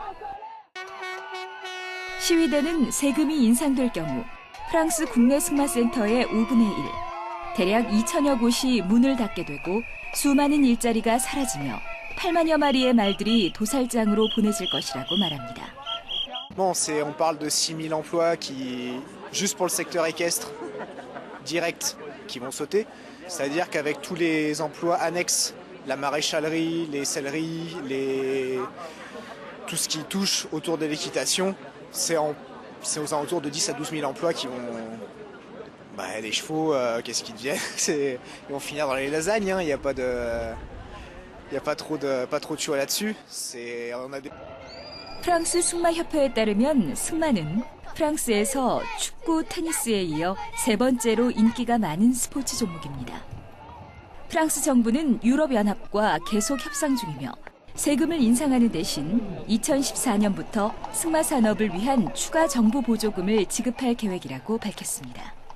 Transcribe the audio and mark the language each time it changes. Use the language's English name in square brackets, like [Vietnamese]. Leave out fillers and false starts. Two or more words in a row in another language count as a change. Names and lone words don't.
[Korean] 시위대는 세금이 인상될 경우 프랑스 국내 승마센터의 5분의 1, 대략 2천여 곳이 문을 닫게 되고 수많은 일자리가 사라지며 8만여 마리의 말들이 도살장으로 보내질 것이라고 말합니다. [French] On parle de 6 000 emplois qui, juste pour le secteur équestre, direct, qui vont sauter. C'est-à-dire qu'avec tous les emplois annexes, la maréchalerie, les selleries, tout ce qui touche autour de l'équitation, c'est aux alentours de 10 à 12 000 emplois qui vont... les chevaux, qu'est-ce qu'ils deviennent? Ils vont finir dans les lasagnes, il n'y a pas trop de choix là-dessus. [Korean] 프랑스 승마협회에 따르면 승마는 프랑스에서 축구, 테니스에 이어 세 번째로 인기가 많은 스포츠 종목입니다. 프랑스 정부는 유럽연합과 계속 협상 중이며 세금을 인상하는 대신 2014년부터 승마 산업을 위한 추가 정부 보조금을 지급할 계획이라고 밝혔습니다.